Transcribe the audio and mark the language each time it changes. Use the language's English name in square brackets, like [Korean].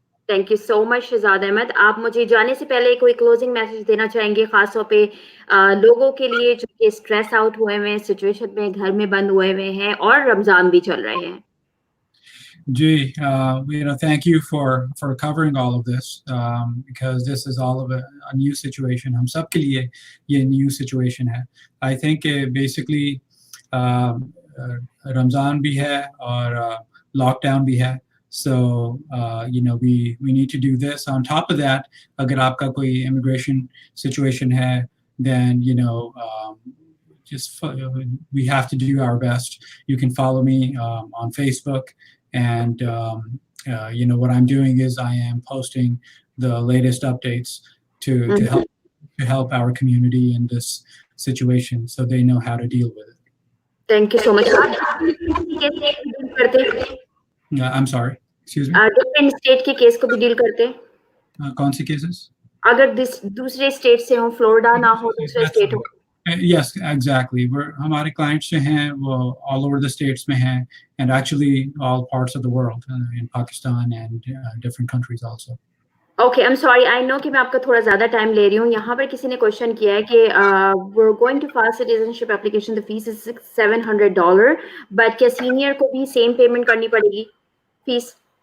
[Hindi] Thank you so much Shahzad Ahmad आप मुझे जाने से पहले कोई क्लोजिंग मैसेज देना चाहेंगे खासतौर पे लोगों के लिए जो कि स्ट्रेस आउट हुए हुए हैं सिचुएशन में घर में बंद हुए हुए हैं और रमजान भी चल रहे हैं [English] जी thank you for covering all of this because this is all of a new situation [Hindi] हम सब के लिए ये [English] new situation है I think basically [Hindi] रमज़ान भी है और लॉकडाउन भी है. [English] So, we need to do this. On top of that, [Hindi] अगर आपका कोई immigration situation है, [English] then, we have to do our best. You can follow me on Facebook, and what I'm doing is I am posting the latest updates to help our community in this situation, so they know how to deal with it. Thank you so much. [Hindi] आप different state के deal करते हैं? [English] I'm sorry. Excuse me. [Hindi] Different state के case को भी deal करते हैं? कौन सी cases? अगर दूसरे स्टेट से हो, फ्लोरिडा ना हो, दूसरे स्टेट हो. [English] Yes, exactly. [Hindi] हमारे clients जो हैं वो [English] all over the states में हैं, and actually all parts of the world, in Pakistan and different countries also. Okay, I'm sorry. I know [Hindi] कि मैं आपका थोड़ा ज़्यादा टाइम ले रही हूँ. यहाँ पर किसी ने क्वेश्चन किया है कि [English] we're going to file citizenship application. The fees is $700, but [Hindi] क्या सीनियर को भी सेम पेमेंट करनी पड़ेगी फीस?